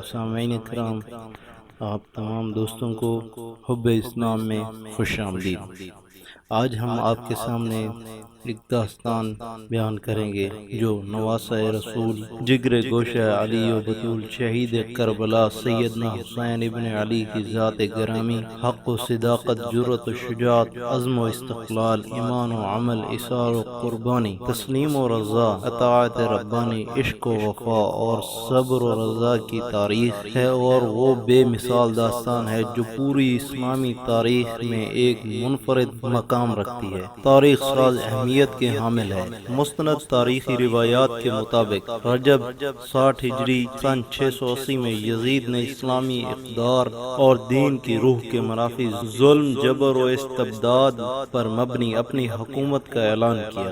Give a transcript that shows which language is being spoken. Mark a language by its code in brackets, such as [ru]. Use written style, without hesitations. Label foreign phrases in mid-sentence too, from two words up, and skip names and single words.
[ur] سامعین کرام، آپ تمام دوستوں کو حب اسلام میں خوش آمدید۔ آج ہم آپ کے سامنے ایک داستان بیان کریں گے جو نواسہ رسول، جگر گوشہ علی و بطول، شہید کربلا سیدنا حسین ابن علی کی ذات گرامی، حق و صداقت، جرأت و شجاعت، عزم و استقلال، ایمان و عمل، اصرار و قربانی، تسلیم و رضا، اطاعت ربانی، عشق و وفا اور صبر و رضا کی تاریخ ہے، اور وہ بے مثال داستان ہے جو پوری اسلامی تاریخ میں ایک منفرد مقام رکھتی ہے، تاریخ ساز اہمیت کے حامل ہے۔ مستند تاریخی روایات کے مطابق رجب 60 ہجری سن 680 میں یزید نے اسلامی اقدار اور دین کی روح کے منافی ظلم، جبر و استبداد پر مبنی اپنی حکومت کا اعلان کیا۔